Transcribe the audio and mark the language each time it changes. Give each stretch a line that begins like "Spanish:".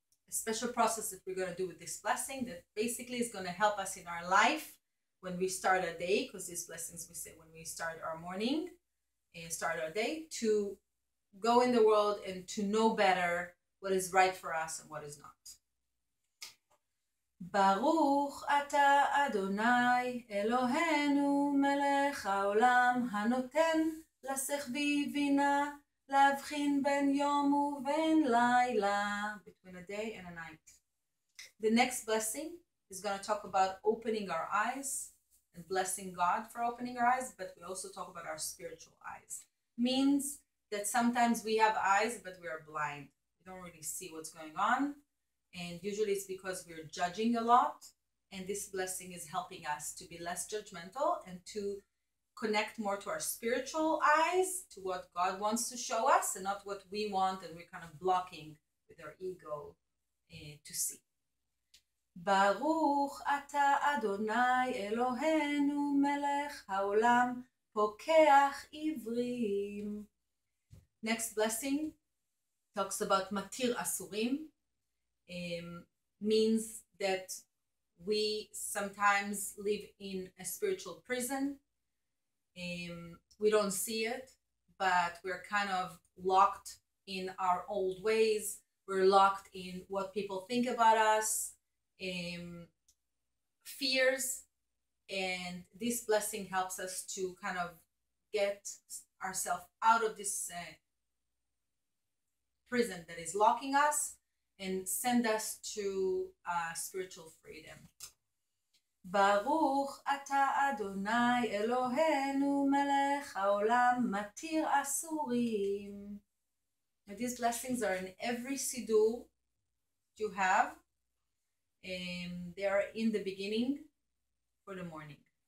English: special process that we're going to do with this blessing that basically is going to help us in our life when we start our day, because these blessings we say when we start our morning and start our day, to go in the world and to know better what is right for us and what is not.
Hebrew: ברוך אתה אדוני אלוהינו מלך העולם הנותן לשכבי בינה להבחין בין יום ובין לילה,
English: between a day and a night. The next blessing is going to talk about opening our eyes and blessing God for opening our eyes, but we also talk about our spiritual eyes. Means that sometimes we have eyes but we are blind. We don't really see what's going on, and usually it's because we're judging a lot, and this blessing is helping us to be less judgmental and to connect more to our spiritual eyes, to what God wants to show us and not what we want and we're kind of blocking with our ego to see.
Hebrew: ברוך אתה אדוני אלוהינו מלך העולם פוקח עיוורים.
English: Next blessing talks about matir asurim. Means that we sometimes live in a spiritual prison. We don't see it, but we're kind of locked in our old ways. We're locked in what people think about us, fears, and this blessing helps us to kind of get ourselves out of this prison that is locking us and send us to spiritual freedom.
Hebrew: ברוך אתה אדוני אלוהינו מלך העולם מתיר אסורים.
English: These blessings are in every siddur you have. They are in the beginning for the morning.